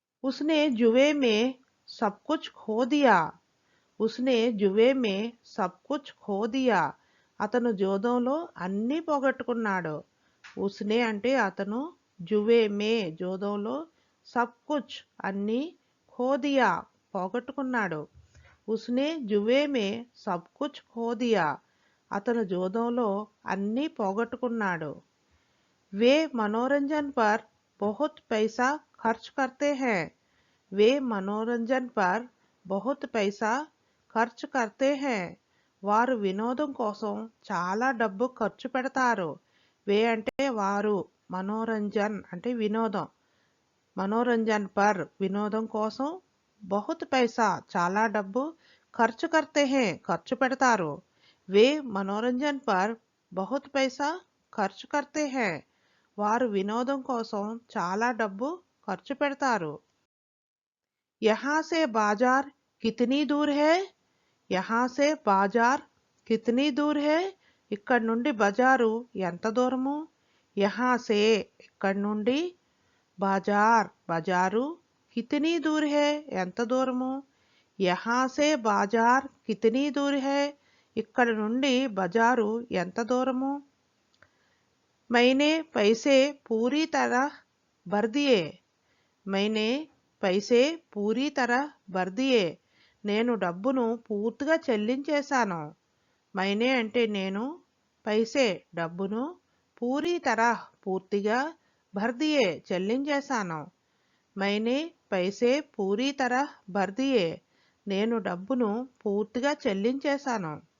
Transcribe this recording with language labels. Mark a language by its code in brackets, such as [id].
[hi] उसने जुए में सब कुछ खो दिया. उसने जुए में सब कुछ खो दिया. [te] అతను జోదంలో అన్నీ పోగొట్టుకున్నాడు. [hi] ఉస్నే [te] అంటే అతను, [hi] జువే మే [te] జోదంలో, [hi] సబ్ కుచ్ [te] అన్నీ, [hi] ఖో దియా [te] పోగొట్టుకున్నాడు. [hi] ఉస్నే జువే మే సబ్ కుచ్ ఖో దియా. [te] అతను జోదంలో అన్నీ పోగొట్టుకున్నాడు. [hi] वे मनोरंजन पर बहुत पैसा खर्च करते हैं. वे मनोरंजन पर बहुत पैसा ఖర్చు కర్తే హై. [te] వారు వినోదం కోసం చాలా డబ్బు ఖర్చు పెడతారు. [hi] వే [te] అంటే వారు, [hi] మనోరంజన్ [te] అంటే వినోదం, [hi] మనోరంజన్ పర్ [te] వినోదం కోసం, [hi] బహుత్ పైసా [te] చాలా డబ్బు, [hi] ఖర్చు కర్తే హై [te] ఖర్చు పెడతారు. [hi] వే మనోరంజన్ పర్ బహుత్ పైసా ఖర్చు కర్తే హై. [te] వారు వినోదం కోసం చాలా డబ్బు ఖర్చు పెడతారు. [hi] యహా సే బాజార్ కితనీ దూర్ హై. యహా సే బాజార్ కితనీ దూర్ హై. [te] ఇక్కడ నుండి బజారు ఎంత దూరము. [hi] యహా సే [te] ఇక్కడ నుండి, [hi] బాజార్ [te] బజారు, [hi] కితనీ దూర్ హై [te] ఎంత దూరము. [hi] యహా సే బాజార్ కితనీ దూర్ హై [te] ఇక్కడ నుండి బజారు ఎంత దూరము. [hi] मैंने पैसे पूरी तरह भर दिए. मैंने पैसे पूरी तरह भर दिए. [te] నేను డబ్బును పూర్తిగా చెల్లించేశాను. [hi] మైనే [te] అంటే నేను, [hi] పైసే [te] డబ్బును, [hi] పూరీ తరహ్ [te] పూర్తిగా, [hi] భర్ దియే [te] చెల్లించేశాను. [hi] మైనే पैसे पूरी तरह भर दिए. [te] నేను డబ్బును పూర్తిగా చెల్లించేశాను.